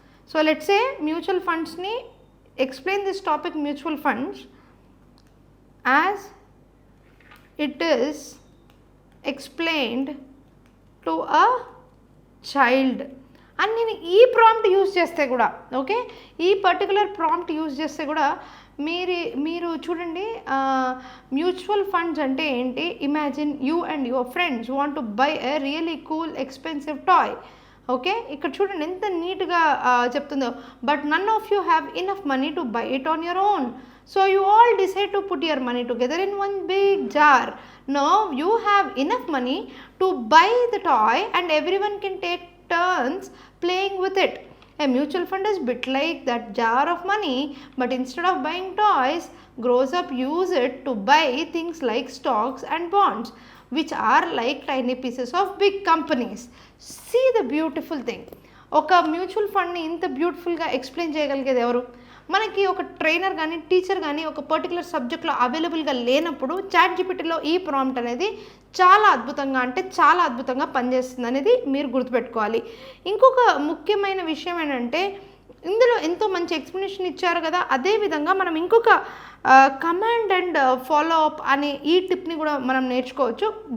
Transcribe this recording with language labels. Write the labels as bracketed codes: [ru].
[en] so let's say mutual ఫండ్స్ని explain this topic mutual funds as it is explained to a child [te] అని నేను ఈ prompt use చేస్తే కూడా, [en] okay, ఈ particular prompt use చేస్తే కూడా [te] మీరు చూడండి, మ్యూచువల్ ఫండ్స్ అంటే ఏంటి, [en] Imagine you and your friends want to buy a really cool expensive toy. [te] Okay, ఇక్కడ చూడండి ఎంత నీట్గా చెప్తుందో. [en] But none of you have enough money to buy it on your own. [te] So [en] you all decide to put your money together in one big jar. Now you have enough money to buy the toy and everyone can take turns playing with it. A mutual fund is bit like that jar of money, but instead of buying toys, grows up use it to buy things like stocks and bonds, which are like tiny pieces of big companies. See the beautiful thing. [te] ఒక mutual ఫండ్ని ఇంత బ్యూటిఫుల్గా explain చేయగలిగేది ఎవరు? మనకి ఒక trainer కానీ teacher కానీ ఒక పర్టికులర్ సబ్జెక్ట్లో అవైలబుల్గా లేనప్పుడు చాట్‌జీపీటీలో ఈ ప్రాంప్ట్ అనేది చాలా అద్భుతంగా అంటే చాలా అద్భుతంగా పనిచేస్తుంది అనేది మీరు గుర్తుపెట్టుకోవాలి. ఇంకొక ముఖ్యమైన విషయం ఏంటంటే ఇందులో ఎంతో మంచి ఎక్స్ప్లెనేషన్ ఇచ్చారు కదా, అదేవిధంగా మనం ఇంకొక కమాండ్ అండ్ ఫాలో అప్ అనే ఈ టిప్ని కూడా మనం నేర్చుకోవచ్చు.